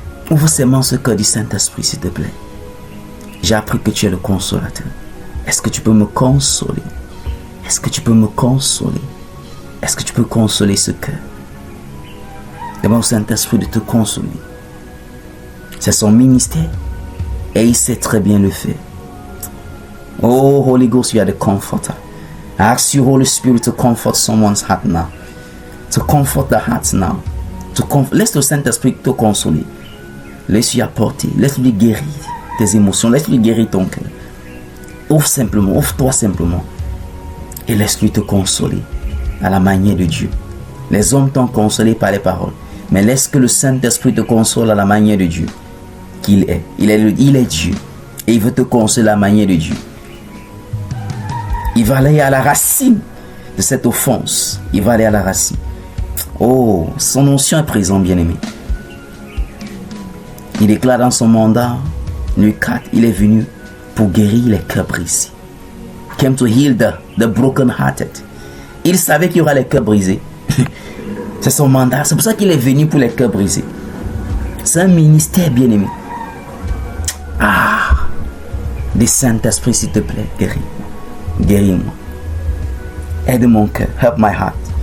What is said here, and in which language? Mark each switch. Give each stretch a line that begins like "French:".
French: Ouvre seulement ce cœur du Saint-Esprit, s'il te plaît. J'ai appris que tu es le consolateur. Est-ce que tu peux me consoler? Est-ce que tu peux me consoler? Est-ce que tu peux consoler ce cœur? Demande au Saint-Esprit de te consoler. C'est son ministère et il sait très bien le faire.
English: Oh, Holy Ghost, you are the comforter. I ask you, Holy Spirit, to comfort someone's heart now. To comfort the heart now.
French: Laisse le Saint-Esprit te consoler. Laisse-lui apporter. Laisse-lui guérir tes émotions. Laisse-lui guérir ton cœur. Ouvre-toi simplement. Et laisse-lui te consoler à la manière de Dieu. Les hommes t'ont consolé par les paroles. Mais laisse que le Saint-Esprit te console à la manière de Dieu qu'il est. Il est Dieu. Et il veut te consoler à la manière de Dieu. Il va aller à la racine de cette offense. Il va aller à la racine. Oh, son onction est présent, bien-aimé. Il déclare dans son mandat, nuit 4, il est venu pour guérir les cœurs brisés.
English: Came to heal the broken hearted.
French: Il savait qu'il y aura les cœurs brisés. C'est son mandat. C'est pour ça qu'il est venu pour les cœurs brisés. C'est un ministère, bien-aimé. Ah, des Saint-Esprit, s'il te plaît, guéris. Guéris-moi. Aide mon cœur.
English: Help my heart.